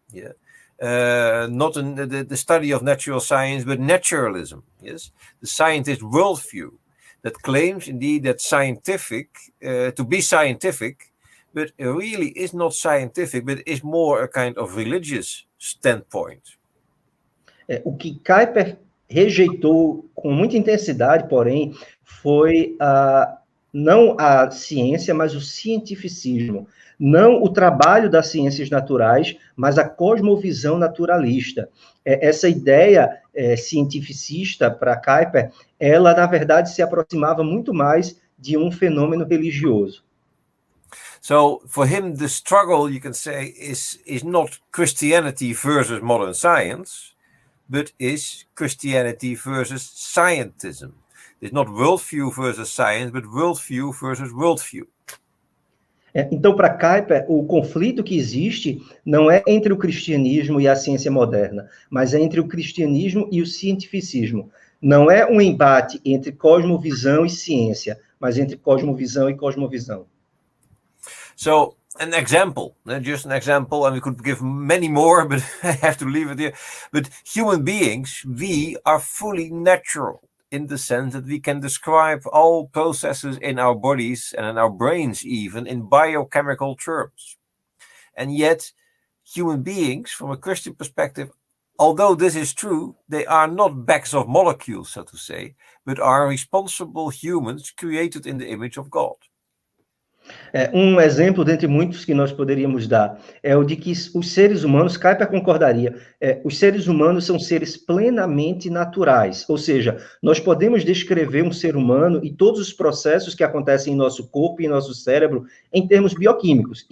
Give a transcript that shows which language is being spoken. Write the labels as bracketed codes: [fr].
[en] Yeah, not the study of natural science, but naturalism. Yes, the scientist worldview that claims indeed that scientific to be scientific. But it really is not scientific, but is more a kind of religious standpoint. [pt] O que Kuyper rejeitou com muita intensidade, porém, foi não a ciência, mas o cientificismo. Não o trabalho das ciências naturais, mas a cosmovisão naturalista. Essa ideia cientificista para Kuyper, ela, na verdade, se aproximava muito mais de um fenômeno religioso. [en] So for him, the struggle, you can say, is not Christianity versus modern science, but is Christianity versus scientism. It's not worldview versus science, but worldview versus worldview. [pt] Então, para Kuyper, o conflito que existe não é entre o cristianismo e a ciência moderna, mas é entre o cristianismo e o cientificismo. Não é um embate entre cosmovisão e ciência, mas entre cosmovisão e cosmovisão. [en] So, an example, just an example, and we could give many more, but I have to leave it here. But human beings, we are fully natural in the sense that we can describe all processes in our bodies and in our brains even in biochemical terms. And yet, human beings, from a Christian perspective, although this is true, they are not bags of molecules, so to say, but are responsible humans created in the image of God. [pt] Um exemplo dentre muitos que nós poderíamos dar é o de que os seres humanos, Kuyper concordaria, os seres humanos são seres plenamente naturais, ou seja, nós podemos descrever um ser humano e todos os processos que acontecem em nosso corpo e em nosso cérebro em termos bioquímicos.